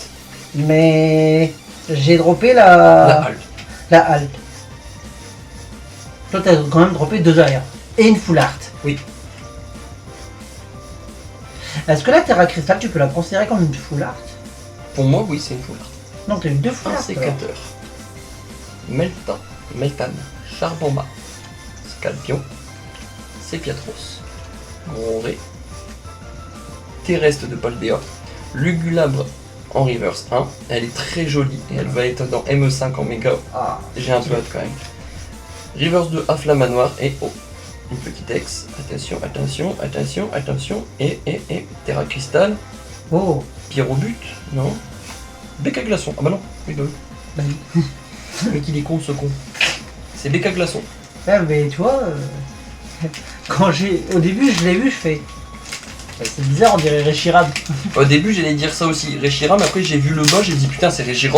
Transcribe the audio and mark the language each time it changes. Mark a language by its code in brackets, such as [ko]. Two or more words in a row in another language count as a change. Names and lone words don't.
[fr] Mais j'ai droppé La halte. la halte. Toi, t'as quand même droppé 2 arrières. Et une [en] full art. [fr] Oui. Est-ce que la Terra Cristal, tu peux la considérer comme une [en] full art? [fr] Pour moi, oui, c'est une [en] full art. [fr] Non, t'as eu 2 full Un art. sécateur. Meltan. Charbomba. Scalpion. Cepiatros. Grondré. Terrestre de Paldea. Lugulabre en reverse 1. Elle est très jolie et elle va être dans ME5 en méga. Ah, J'ai un peu hâte quand même. Reverse 2 à Flamanoir et oh, une petite ex. Attention. Et Terra Cristal. oh. Pyrobut. Non. Béca Glaçon. Ah bah non. Oui, bah oui. Bah oui. Mais qu'il est con ce con. C'est Béca Glaçon. Ouais, mais tu vois, au début, je l'ai vu, je fais. C'est bizarre, on dirait Reshiram. Au début, j'allais dire ça aussi, Reshiram, après j'ai vu le bas, j'ai dit putain, c'est Reshirock.